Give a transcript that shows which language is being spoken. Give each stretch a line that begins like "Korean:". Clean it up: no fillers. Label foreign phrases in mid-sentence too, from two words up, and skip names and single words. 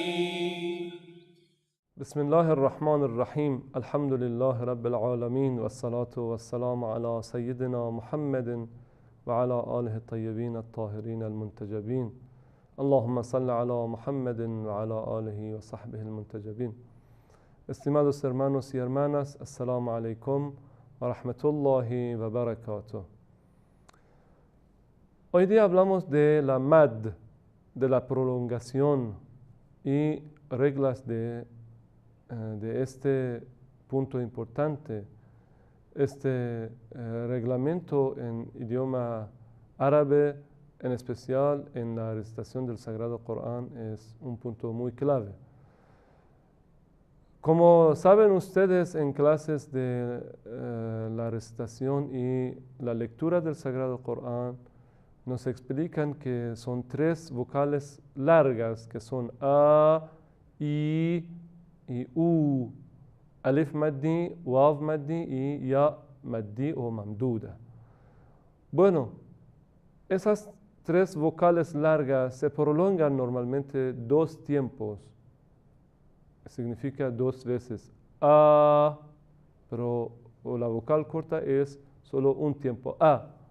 Arabic: بسم الله الرحمن الرحيم. الحمد لله رب العالمين والصلاة والسلام على سيدنا محمد وعلى آله الطيبين الطاهرين المنتجبين. اللهم صل على محمد وعلى آله وصحبه المنتجبين.
Spanish: Estimados hermanos y hermanas,
Arabic: السلام عليكم ورحمة الله وبركاته.
Spanish: Hoy día hablamos de la mad, de la prolongación y reglas de este punto importante. Este reglamento en idioma árabe, en especial en la recitación del Sagrado Corán, es un punto muy clave. Como saben ustedes en clases de la recitación y la lectura del Sagrado Corán, nos explican que son tres vocales largas, que son A, I y U.
Arabic: ألف مدي، واو مدي y ياء مدي o mamduda.
Spanish: Bueno, esas tres vocales largas se prolongan normalmente dos tiempos. Significa dos veces A, pero la vocal corta es solo un tiempo, A.